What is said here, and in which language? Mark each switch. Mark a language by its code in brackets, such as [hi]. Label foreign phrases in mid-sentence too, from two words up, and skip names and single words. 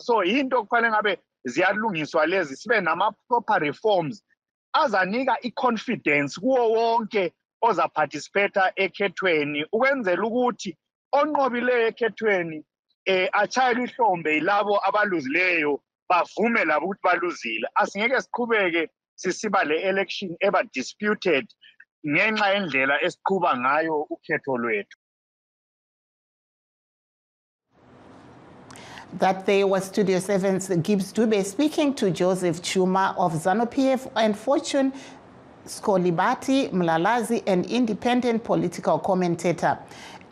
[nd] So into kufanele ngabe ziyalungiswa lezi sibe nama- [en] proper reforms [nd] azanika i-confidence kuwo wonke ozaparticipate ekhethweni ukwenzela ukuthi onqobileyo ekhethweni achayela ihlombe yilabo abaluzileyo bavume labo ukuthi baluzile. Asingeke siqhubeke sisiba le-election eba disputed ngenxa yendlela esiqhuba ngayo ukhetho lwethu. [en] That there was Studio 7's Gibbs Dube speaking to Joseph Chuma of ZANU-PF and Fortune Kosibati Mlalazi, an independent political commentator.